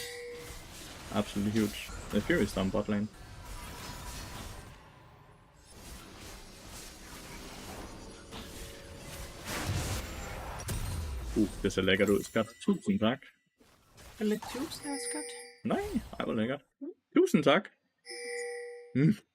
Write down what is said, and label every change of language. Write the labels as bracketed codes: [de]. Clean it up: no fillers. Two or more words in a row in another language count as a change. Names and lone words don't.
[en] Absolutely huge. The Fury is down bot lane. [da] Det ser lækkert ud, skat. Tusind tak. Er lidt juice der, skat? Nej, ej hvor lækkert. Tusind tak. Mm.